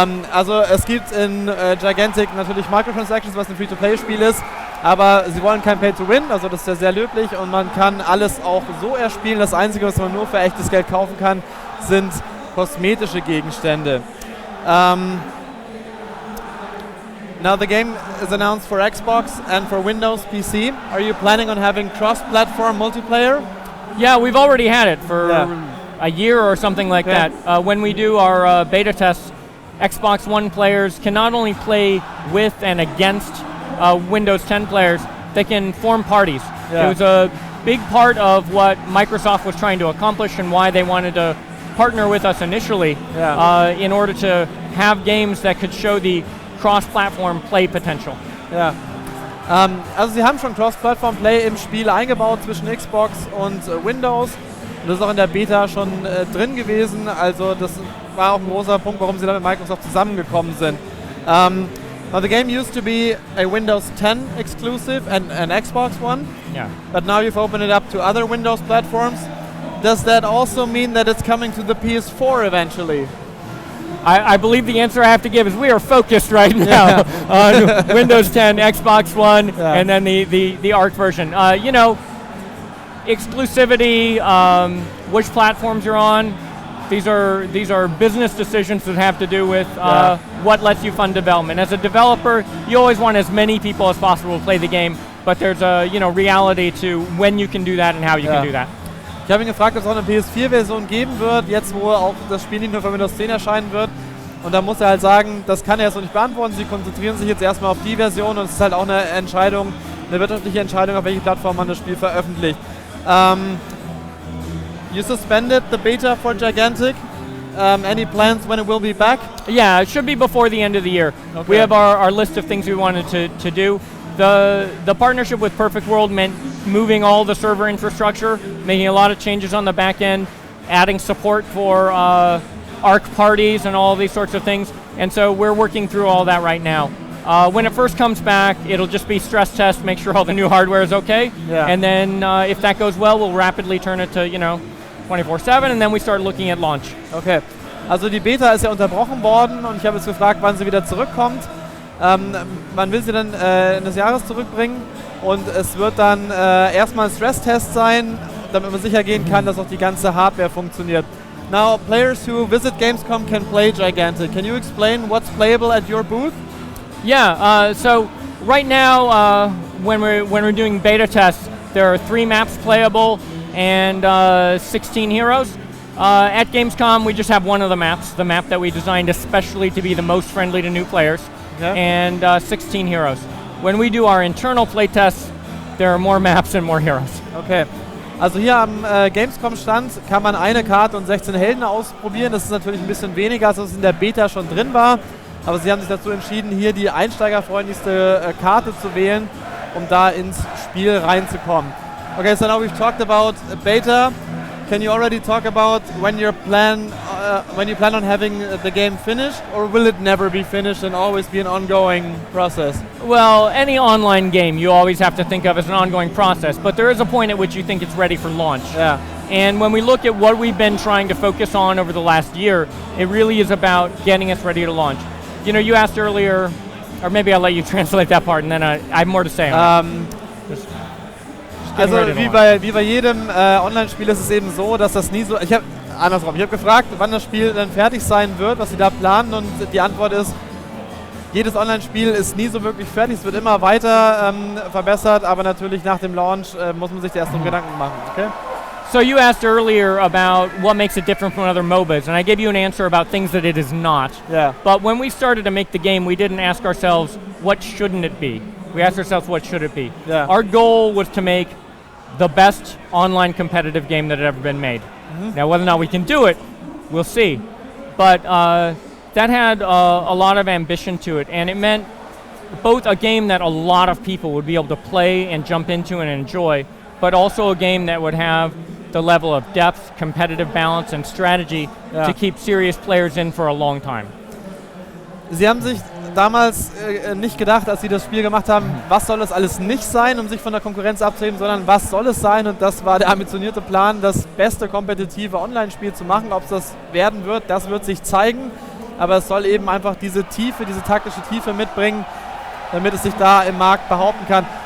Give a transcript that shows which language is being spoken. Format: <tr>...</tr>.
<de>Also es gibt in Gigantic natürlich Microtransactions, was ein Free-to-Play-Spiel ist, aber sie wollen kein Pay-to-Win, also das ist ja sehr löblich und man kann alles auch so erspielen. Das Einzige, was man nur für echtes Geld kaufen kann, sind kosmetische Gegenstände.</de> <en>Now the game is announced for Xbox and for Windows PC. Are you planning on having cross-platform multiplayer? Yeah, we've already had it for a year or something like that. When we do our beta tests, Xbox One players can not only play with and against Windows 10 players, they can form parties. It was a big part of what Microsoft was trying to accomplish and why they wanted to partner with us initially in order to have games that could show the cross-platform play potential.</en> <de>Ja. Also sie haben schon Cross-Platform-Play im Spiel eingebaut zwischen Xbox und Windows. Und das ist auch in der Beta schon drin gewesen. Also das war auch ein großer Punkt, warum sie da mit Microsoft zusammengekommen sind.</de> <en>Now the game used to be a Windows 10 exclusive and an Xbox One. Yeah. But now you've opened it up to other Windows platforms. does that also mean that it's coming to the PS4 eventually? I believe the answer I have to give is we are focused right now on Windows 10, Xbox One, and then the ARC version. You know, exclusivity, which platforms you're on, these are business decisions that have to do with what lets you fund development. As a developer, you always want as many people as possible to play the game, but there's a reality to when you can do that and how you can do that.</en> <de>Ich habe ihn gefragt, ob es auch eine PS4-Version geben wird, jetzt wo auch das Spiel nicht nur für Windows 10 erscheinen wird. Und da muss er halt sagen, das kann er so nicht beantworten. Sie konzentrieren sich jetzt erstmal auf die Version und es ist halt auch eine Entscheidung, eine wirtschaftliche Entscheidung, auf welche Plattform man das Spiel veröffentlicht.</de> <en>You suspended the beta for Gigantic. Any plans when it will be back? Yeah, it should be before the end of the year. Okay. We have our list of things we wanted to do. The partnership with Perfect World meant moving all the server infrastructure, making a lot of changes on the back end, adding support for ARC parties and all these sorts of things. And so we're working through all that right now. When it first comes back, it'll just be stress test, make sure all the new hardware is okay. Yeah. And then if that goes well, we'll rapidly turn it to 24/7 and then we start looking at launch.</en> <de>Okay, also die Beta ist ja unterbrochen worden und ich habe jetzt gefragt, wann sie wieder zurückkommt. Man will sie dann Ende des Jahres zurückbringen und es wird dann erstmal ein Stresstest sein, damit man sicher gehen kann, dass auch die ganze Hardware funktioniert.</de> <en>Now, players who visit Gamescom can play Gigantic. Can you explain what's playable at your booth? Yeah, so right now when we're doing beta tests, there are 3 maps playable and 16 heroes. At Gamescom, we just have one of the maps, the map that we designed especially to be the most friendly to new players. Yeah. And 16 heroes. When we do our internal playtests, there are more maps and more heroes.</en> <de>Okay, also hier am Gamescom-Stand kann man eine Karte und 16 Helden ausprobieren. Das ist natürlich ein bisschen weniger, als was in der Beta schon drin war. Aber sie haben sich dazu entschieden, hier die einsteigerfreundlichste Karte zu wählen, um da ins Spiel reinzukommen.</de> <en>Okay, so now we've talked about beta. Can you already talk about when you plan on having the game finished, or will it never be finished and always be an ongoing process? Well, any online game you always have to think of as an ongoing process, but there is a point at which you think it's ready for launch. Yeah. And when we look at what we've been trying to focus on over the last year, it really is about getting us ready to launch. You know, you asked earlier, or maybe I'll let you translate that part and then I have more to say on</en> <de>Also wie bei jedem Online-Spiel ist es eben so, dass das nie so... Ich habe gefragt, wann das Spiel dann fertig sein wird, was sie da planen, und die Antwort ist, jedes Online-Spiel ist nie so wirklich fertig, es wird immer weiter verbessert, aber natürlich nach dem Launch muss man sich erst noch Gedanken machen.</de> <en>Okay? So you asked earlier about what makes it different from other MOBAs, and I gave you an answer about things that it is not. Yeah. But when we started to make the game, we didn't ask ourselves, what shouldn't it be? We asked ourselves, what should it be? Yeah. Our goal was to make the best online competitive game that had ever been made. Mm-hmm. Now, whether or not we can do it, we'll see. But that had a lot of ambition to it, and it meant both a game that a lot of people would be able to play and jump into and enjoy, but also a game that would have the level of depth, competitive balance, and strategy to keep serious players in for a long time.</en> <de>Sie haben sich damals nicht gedacht, als sie das Spiel gemacht haben, was soll es alles nicht sein, um sich von der Konkurrenz abzuheben, sondern was soll es sein, und das war der ambitionierte Plan, das beste kompetitive Online-Spiel zu machen. Ob es das werden wird, das wird sich zeigen, aber es soll eben einfach diese Tiefe, diese taktische Tiefe mitbringen, damit es sich da im Markt behaupten kann.</de>